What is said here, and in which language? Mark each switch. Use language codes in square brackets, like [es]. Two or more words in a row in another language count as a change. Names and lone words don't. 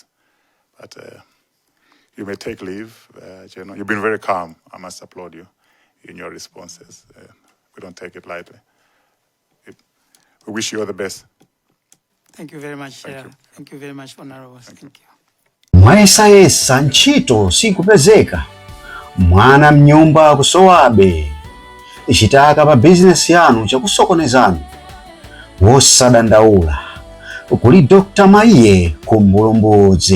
[en] But you may take leave, General. You've been very calm. I must applaud you in your responses. We don't take it lightly. We wish you all the best. Thank you very much, Chair. Thank you very much, Honorable. Thank you. [ny] Mwayesayesa ntchito sikupezeka, mwana mnyumba kusowabe, chitaka pa bizinesi yanu chakusokonezanu, wosadandaula, kuli Dr. Maiye Kumbulumbudzi.